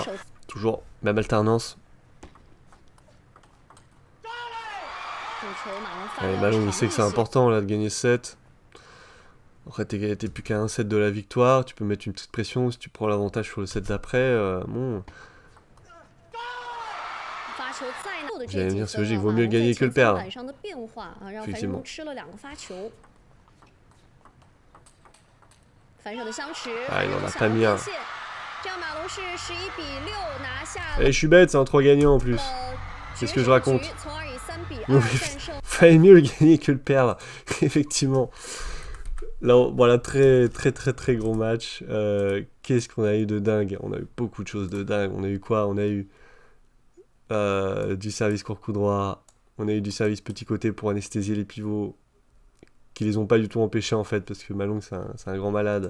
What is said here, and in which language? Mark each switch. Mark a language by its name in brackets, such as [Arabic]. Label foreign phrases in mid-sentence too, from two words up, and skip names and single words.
[French] Toujours même alternance. Allez, Malong, il sait que c'est important là de gagner 7. Après, t'es plus qu'à un set de la victoire, tu peux mettre une petite pression si tu prends l'avantage sur le set d'après. Bon, [Chinese] 发球再闹的 [French] vous [Chinese] 这 [French] allez me [Chinese] 几 [French] dire, c'est [Chinese] 分 [French] logique, [Chinese] 啊， [French] vaut [Chinese] 马 [French] mieux [Chinese] 龙在 [French] gagner que [Chinese] 前 [French] le [Chinese] 三 [French] perdre. [Chinese] 板上的变化啊，让樊振 [French] Effectivement. [Chinese] 东吃了2个发球。反手的相持， [French] Ah, [Chinese] 樊 [French] il [Chinese] 振 [French] en [Chinese] 东 [French] a [Chinese] 想 [French] pas [Chinese] 要 [French] mis [Chinese] 变 [French] un. [Chinese] 现，这样马龙是11-6拿下 [French] Et je suis bête, c'est un 3 gagnant en plus. [Chinese] 了 [French] Qu'est-ce [Chinese] 决 [French] que je [Chinese] 胜 [French] raconte [Chinese] 局，从而以3-2 [French] Non, [Chinese] 战胜。 [French] fallait mieux le gagner que le perdre. Effectivement. Là, voilà, très très très très gros match. Qu'est-ce qu'on a eu de dingue? On a eu beaucoup de choses de dingue. On a eu quoi? On a eu du service court coup droit. On a eu du service petit côté pour anesthésier les pivots, qui les ont pas du tout empêchés en fait, parce que Malong c'est un grand malade.